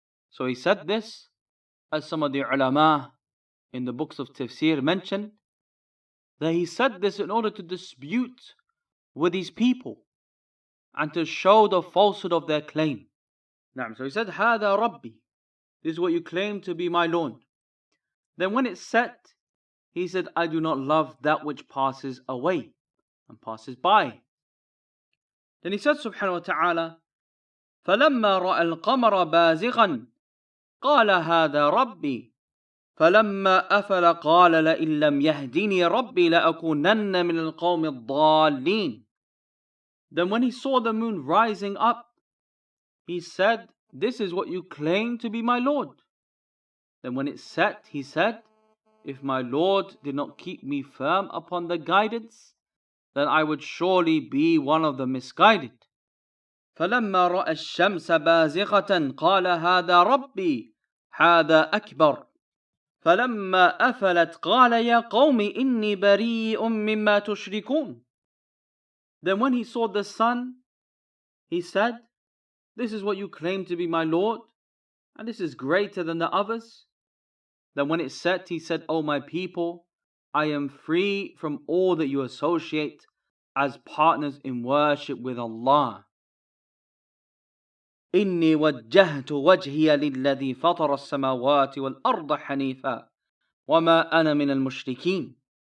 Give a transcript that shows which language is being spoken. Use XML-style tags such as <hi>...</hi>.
<en>So he said this, as some of the ulama in the books of tafsir mention, that he said this in order to dispute with his people and to show the falsehood of their claim. So he said,</en> <ar>هَذَا رَبِّي,</ar> <en>this is what you claim to be my Lord. Then when it set, he said, I do not love that which passes away and passes by. Then he said</en> <ar>subhanahu wa ta'ala, فَلَمَّا رَأَى الْقَمَرَ بَازِغًا قَالَ هَذَا رَبِّي فَلَمَّا أَفَلَ قَالَ لَئِن لَّمْ يَهْدِنِي رَبِّي لَأَكُونَنَّ مِنَ الْقَوْمِ الضَّالِّينَ.</ar> <en>Then when he saw the moon rising up, he said, this is what you claim to be my Lord. Then when it set, he said, if my Lord did not keep me firm upon the guidance, then I would surely be one of the misguided.</en> <ar>فَلَمَّا رَأَى الشَّمْسَ بَازِغَةً قَالَ هَذَا رَبِّي هذا أكبر فلما أفلت قال يا قوم إني بريء مما تشركون.</ar> <en>Then when he saw the sun, he said, this is what you claim to be my Lord, and this is greater than the others. Then when it set, he said, O my people, I am free from all that you associate as partners in worship with Allah.</en> <ar>إني وجهت وجهي للذي فطر السماوات والأرض حنيفا وما أنا من المشركين.</ar>